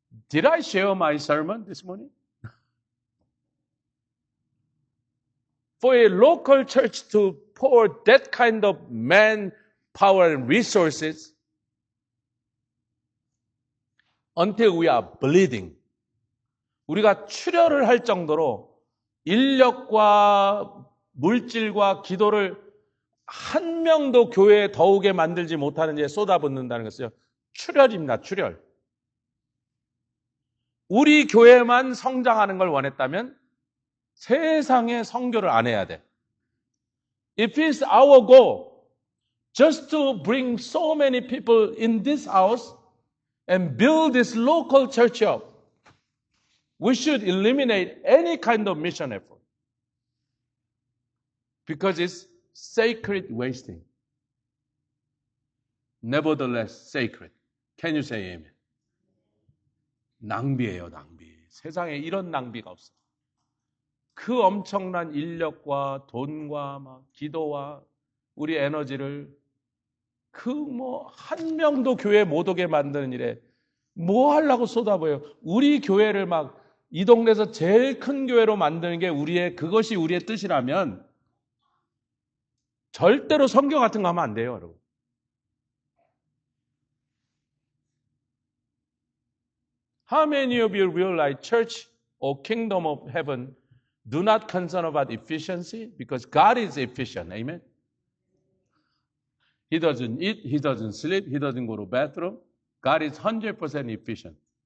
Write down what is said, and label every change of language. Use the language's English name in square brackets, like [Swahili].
[English] Did I share my sermon this morning? For a local church to pour that kind of manpower and resources until we are bleeding. [Korean] 우리가 출혈을 할 정도로 인력과 물질과 기도를 한 명도 교회에 더우게 만들지 못하는 일에 쏟아붓는다는 것이요. 출혈입니다. 출혈. 우리 교회만 성장하는 걸 원했다면 세상에 선교를 안 해야 돼. [English] If it's our goal just to bring so many people in this house and build this local church up, we should eliminate any kind of mission effort. Because it's sacred wasting. Nevertheless, sacred. Can you say amen? [Korean] 낭비예요, 낭비. 세상에 이런 낭비가 없어. 그 엄청난 인력과 돈과 막 기도와 우리 에너지를 그 한 명도 교회 못 오게 만드는 일에 뭐 하려고 쏟아부어요? 우리 교회를 막 이 동네에서 제일 큰 교회로 만드는 게 그것이 우리의 뜻이라면 절대로 선교 같은 거 하면 안 돼요, 여러분. [English] How many of you realize church or kingdom of heaven do not concern about efficiency? Because God is efficient. Amen? He doesn't eat, He doesn't sleep, He doesn't go to bathroom. God is 100% efficient.